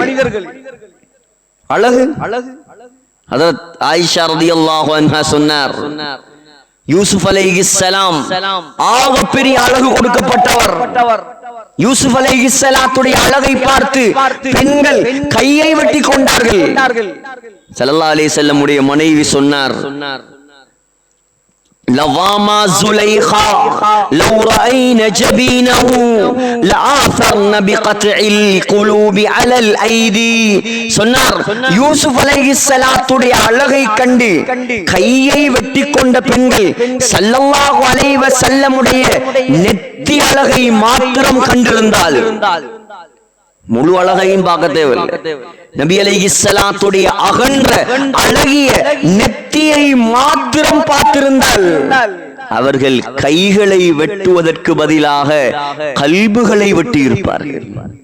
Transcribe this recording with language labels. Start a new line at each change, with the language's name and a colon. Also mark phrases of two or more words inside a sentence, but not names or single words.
Tamil: அழகு ஹஜ்ரத் ஆயிஷா
Arabic: رضي الله عنها
Tamil: சொன்னார், யூசுப் அலைஹிஸ்ஸலாம் ஆகப்பெரிய அழகு கொடுக்கப்பட்டவர். யூசுப் அலைஹிஸ்ஸலாத்துடைய அழகை பார்த்து பெண்கள் கையை வெட்டி கொண்டார்கள்.
Arabic: صلى الله عليه وسلم
Tamil: உடைய மனைவி சொன்னார்,
Arabic: லவாமா زليخا لو رأينا جبينه لآثرن بقطع القلوب على الأيدي.
Tamil: சொன்னார், யூசுப் அலைஹிஸ்ஸலாத்துடைய அழகை கண்டு கையை வெட்டி கொண்ட பெண்கள்
Arabic: صلى الله عليه وسلم
Tamil: உடைய நெத்தி அழகை மாத்திரம் கண்டிருந்தால் முழு அழகையும் பார்க்க தேவையில்லை. நபி அலைஹிஸ்ஸலாத்துடைய அகன்ற அழகிய நெத்தியை மாத்திரம் பார்த்திருந்தால் அவர்கள் கைகளை வெட்டுவதற்கு பதிலாக கல்புகளை வெட்டி இருப்பார்கள்.